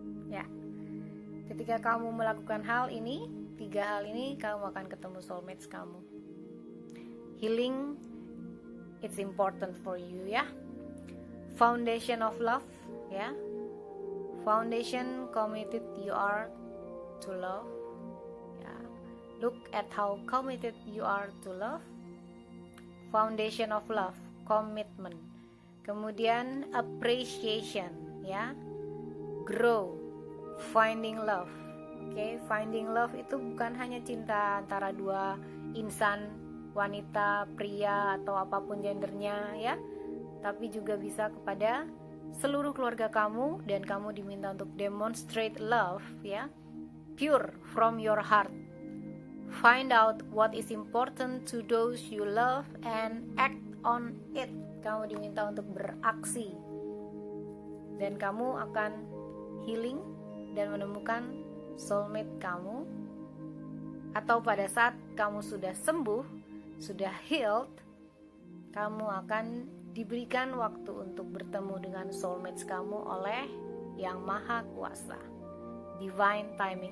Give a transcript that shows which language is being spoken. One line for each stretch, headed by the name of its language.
Indonesian: Ya, ketika kamu melakukan hal ini, 3 hal ini, kamu akan ketemu soulmates kamu.
English: Healing, it's important for you ya. Foundation of love ya. Foundation, committed you are to love. Look at how committed you are to love. Foundation of love, commitment. Kemudian appreciation ya.
Indonesian: Grow, finding love. Oke, finding love itu bukan hanya cinta antara dua insan, wanita, pria, atau apapun gendernya ya, tapi juga bisa kepada seluruh keluarga kamu, dan kamu diminta untuk demonstrate love ya,
English: pure from your heart. Find out what is important to those you love and act on it.
Indonesian: Kamu diminta untuk beraksi, dan kamu akan healing dan menemukan soulmate kamu. Atau pada saat kamu sudah sembuh, sudah healed, kamu akan diberikan waktu untuk bertemu dengan soulmates kamu oleh Yang Maha Kuasa. Divine timing.